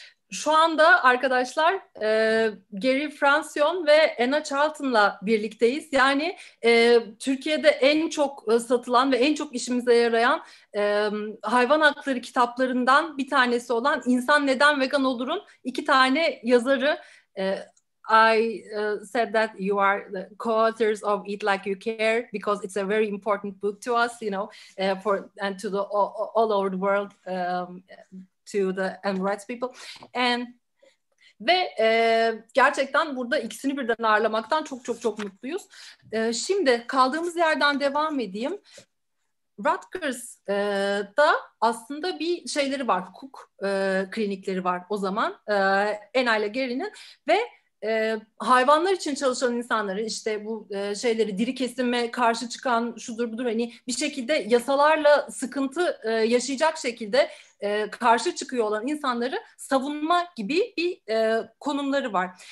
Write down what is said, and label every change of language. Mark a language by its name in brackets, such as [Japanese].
[Turkish] Şu anda arkadaşlar Gary Francione'un ve Anna Charlton'la birlikteyiz. Yani Türkiye'de en çok satılan ve en çok işimize yarayan hayvan hakları kitaplarından bir tanesi olan İnsan Neden Vegan Olur'un 2 tane yazarı. [English] I said that you are the co-authors of Eat Like You Care because it's a very important book to us, for and to the all over the world, to the animal rights people. [Turkish] Ve gerçekten burada ikisini birden ağırlamaktan çok mutluyuz. Şimdi kaldığımız yerden devam edeyim. Rutgers'da aslında bir şeyleri var, hukuk klinikleri var o zaman, Anna ile Gary'nin ve hayvanlar için çalışan insanların işte bu şeyleri diri kesime karşı çıkan şudur budur hani bir şekilde yasalarla sıkıntı yaşayacak şekilde karşı çıkıyor olan insanları savunma gibi bir konumları var.